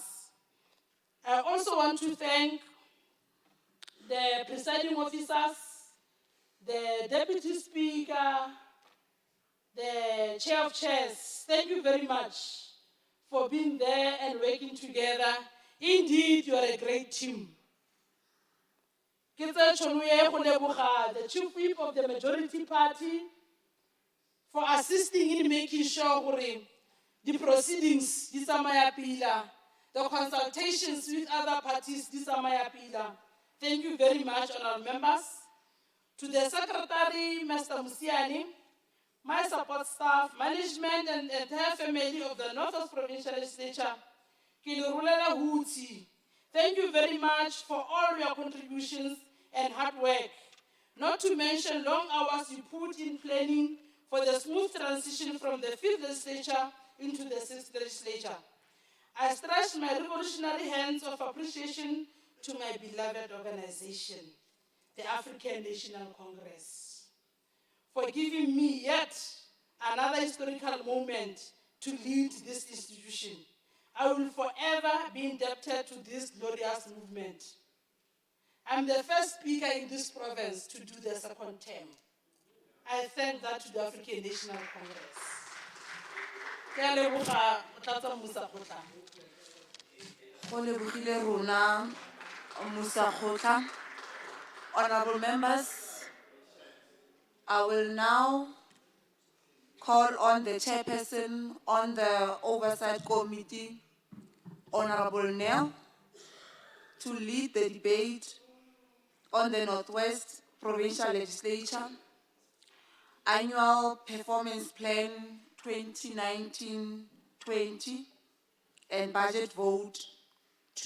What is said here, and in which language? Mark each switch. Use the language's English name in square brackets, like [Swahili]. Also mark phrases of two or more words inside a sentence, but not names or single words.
[English] I also want to thank the presiding officers, the deputy speaker, the chair of chairs. Thank you very much for being there and working together. Indeed, you are a great team. [Tswana] Ke tse tšhono ye go leboga [English] the chief whip of the majority party for assisting in making sure gore the proceedings [Tswana] di tsamaya pila, [English] the consultations with other parties [Tswana] di tsamaya pila. [English] Thank you very much, honorable members. To the secretary, Mr. Musiani, my support staff, management, and the entire family of the Northwest Provincial Legislature, [Tswana] ke le rolela hutshe. [English] Thank you very much for all your contributions and hard work. Not to mention long hours you put in planning for the smooth transition from the 5th legislature into the 6th legislature. I stretch my revolutionary hands of appreciation to my beloved organization, the African National Congress, for giving me yet another historical moment to lead this institution. I will forever be indebted to this glorious movement. I'm the first speaker in this province to do the second term. I thank that to the African National Congress. [Tswana] Ke a leboga, Motlatsa Mmusakgotla. Go lebogile rona, Mmusakgotla. [English] Honorable members, I will now call on the chairperson on the Oversight Committee, Honorable Nell, to lead the debate on the Northwest Provincial Legislature Annual Performance Plan 2019-20 and Budget Vote 2.